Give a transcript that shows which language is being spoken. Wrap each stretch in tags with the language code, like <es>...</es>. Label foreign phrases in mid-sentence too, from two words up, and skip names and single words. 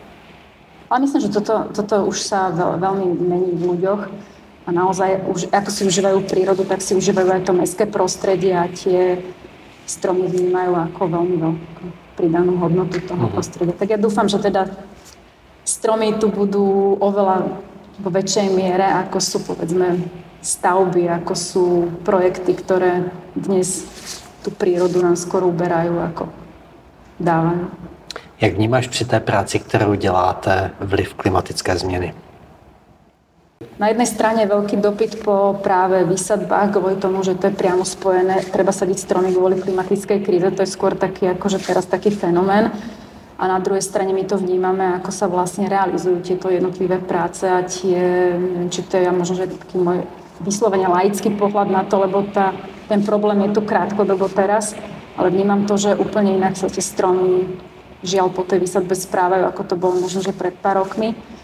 <sk>Ale myslím, že toto už sa veľmi mení v ľuďoch a naozaj, už, ako si užívajú prírodu, tak si užívajú aj to mestské prostredie a tie stromy vnímajú ako veľmi veľkú pridanú hodnotu toho prostredia. Tak ja dúfam, že teda stromy tu budú oveľa vo väčšej miere, ako sú, povedzme, stavby, ako sú projekty, ktoré dnes tú prírodu nám skoro uberajú, ako dávajú.</sk> <cs>Jak vnímáš při té práci, kterou děláte, vliv klimatické změny?</cs> <sk>Na jednej strane je veľký dopyt po práve výsadbách, kvôli tomu, že to je priamo spojené, treba sadiť stromy kvôli klimatickej kríze, to je skôr taký, akože teraz taký fenomén. A na druhej strane my to vnímame, ako sa vlastne realizujú tieto jednotlivé práce a neviem, či to je možno, že taký môj vyslovene laický pohľad na to, lebo ten problém je tu krátkodobo teraz, ale vnímam to, že úplne inak sa tie stromy žiaľ po tej výsadbe správajú, ako to bolo možno, že pred pár rokmi.</sk>